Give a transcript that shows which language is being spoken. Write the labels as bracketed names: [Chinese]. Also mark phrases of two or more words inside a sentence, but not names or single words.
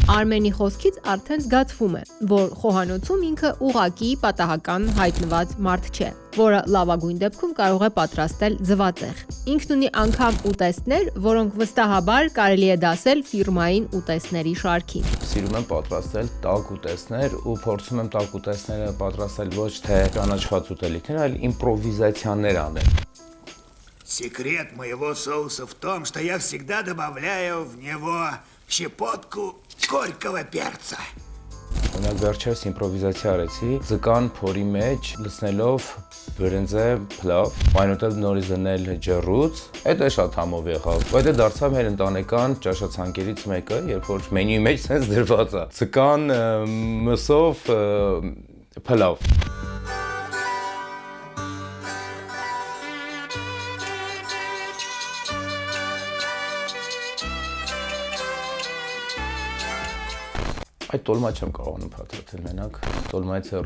[Armenian] Արմենի խոսքից արդեն զգացվում է, որ խոհանոցում ինքը ուղղակի պատահական հայտնված մարդ չէ, որը լավագույն դեպքում կարող է պատրաստել ձվածեղ։ Ինքն ունի անգամ ուտեստներ, որոնք վստահաբար կարելի է դասել ֆիրմային ուտեստների շարքին։ Սիրում եմ պատրաստել տաք ուտեստներ ու փորձում եմ տաք ուտեստները պատրաստել ոչ թե ճանաչված ուտելիքներ, այլ իմպրովիզացիաներ անել։ [Russian] Секрет моего соуса в том, что я всегда добавляю в него щепотку горького перца. [Armenian] Օրինակ վերջերս իմպրովիզացիա արեցի, ձկան փորի մեջ լցնելով բրինձե փլավ, այնուհետև նորից դնել ջեռուց, դա շատ համով եղավ։ Դա դարձավ մեր ընտանեկան ճաշացանկերից մեկը, երբ որ մենյուի մեջ sense դրված է։ Ձկան մսով փլավ։ Այդ տոլմա չեմ կարողանում փաթաթել մենակ, տոլմայից հեռու